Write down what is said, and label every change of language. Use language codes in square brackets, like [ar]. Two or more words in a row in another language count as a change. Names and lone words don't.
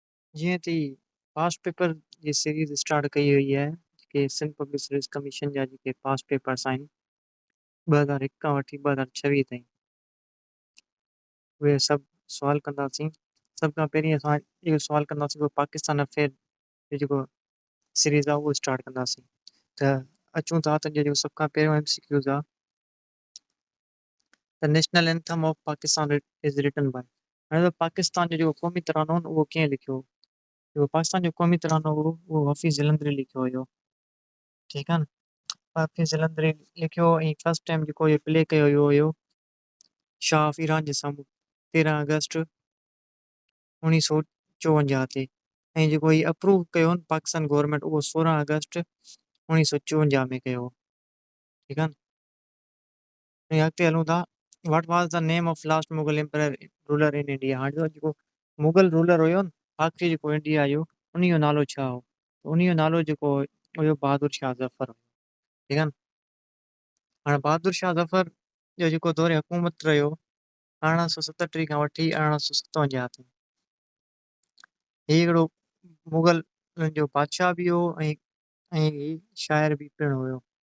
[sd] जीअं त [en] past paper [sd] जी [en] series start [sd] कई वई आहे, जेके सिंध पब्लिक सर्विस कमीशन जा जेके [en] past papers [sd] आहिनि 2001 खां वठी 2026 ताईं, उहे सभु सुवाल कंदासीं। सभ खां पहिरीं असां इहो सुवाल कंदासीं उहो पाकिस्तान अफेयर जो जेको सीरीज़ आहे उहो स्टार्ट कंदासीं। त अचूं था त जेको सभ खां पहिरियों MCQs आहे, [en] The national anthem of Pakistan is written by. [sd] हाणे त पाकिस्तान जो जेको क़ौमी तरानो आहे न उहो कीअं लिखियो हो? जेको पाकिस्तान जो क़ौमी तरानो हो उहो हफ़ीज़ जलंधरी लिखियो हुयो, ठीकु आहे न। हफ़ीज़ जलंधरी लिखियो ऐं [en] first time [sd] जेको इहो प्ले कयो वियो हुयो शाह ऑफ ईरान जे साम्हूं 13 अगस्त 1954 ते, ऐं जेको हीउ अप्रूव कयो न पाकिस्तान गवर्नमेंट उहो 16 अगस्त 1954 में कयो हो, ठीकु आहे न। ऐं अॻिते हलूं था, [en] What was the name of last Mughal empire ruler in India. [sd] हाणे जो जेको मुगल रूलर हुयो न आख़िरी जेको इंडिया जो, उन जो नालो छा हो? उन जो नालो जेको हुयो बहादुर शाह ज़फ़र हुयो, ठीकु आहे न। हाणे बहादुर शाह ज़फ़र जो जेको दौरे हुकूमत रहियो 1837 खां वठी 1857 ताईं, हीउ हिकिड़ो मुगल जो बादशाह बि हो ऐं हीउ शाइर बि पिणु हुयो।